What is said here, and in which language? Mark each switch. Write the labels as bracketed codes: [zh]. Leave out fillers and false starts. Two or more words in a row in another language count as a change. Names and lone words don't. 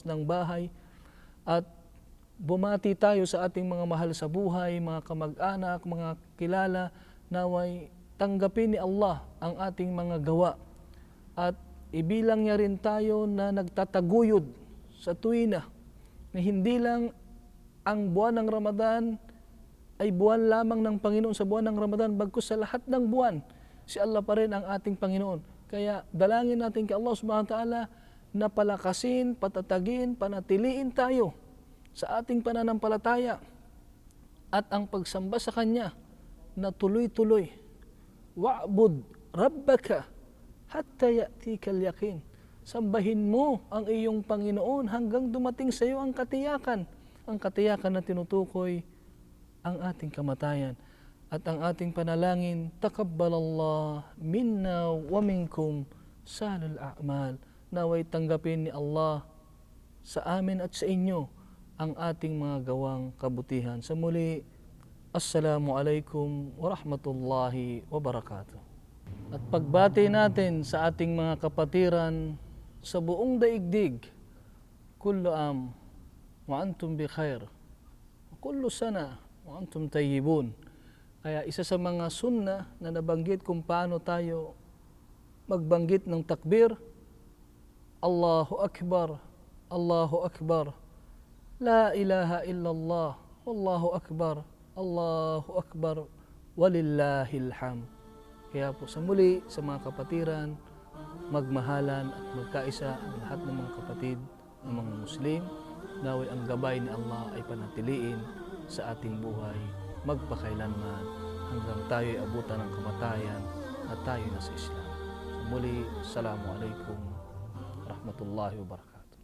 [tl] ng bahay at bumati tayo sa ating mga mahal sa buhay, mga kamag-anak, mga kilala, naway tanggapin ni Allah ang ating mga gawa at ibilang niya rin tayo na nagtataguyod sa tuwina na hindi lang ang buwan ng Ramadan ay buwan lamang ng Panginoon sa buwan ng Ramadan, bagkus sa lahat ng buwan, si Allah pa rin ang ating Panginoon. Kaya dalangin natin kay Allah [ar] سبحانه وتعالى [tl] na palakasin, patatagin, panatiliin tayo sa ating pananampalataya at ang pagsamba sa Kanya na tuloy-tuloy. [ar] واعبد ربك حتى يأتيك اليقين. [tl] Sambahin mo ang iyong Panginoon hanggang dumating sa iyo ang katiyakan. Ang katiyakan na tinutukoy ang ating kamatayan. At ang ating panalangin, [ar] تقبل الله منا ومنكم صالح الأعمال. [tl] Naway tanggapin ni Allah sa amin at sa inyo ang ating mga gawang kabutihan. Sa muli, [ar] السلام عليكم ورحمة الله وبركاته. [tl] At pagbati natin sa ating mga kapatiran sa buong daigdig, [ar] كل عام وأنتم بخير، كل سنة وأنتم طيبون. [tl] Kaya isa sa mga sunna na nabanggit kung paano tayo magbanggit ng takbir, [ar] الله أكبر، الله أكبر، لا إله إلا الله، والله أكبر، الله أكبر، ولله الحمد. [tl] Kaya po sa muli, sa mga kapatiran, magmahalan at magkaisa ang lahat ng mga kapatid ng mga Muslim, naway ang gabay ni Allah ay panatiliin sa ating buhay, magpakailanman hanggang tayo'y abutan ng kamatayan at tayo na sa Islam. Sa muli, [ar] السلام عليكم ورحمة الله وبركاته.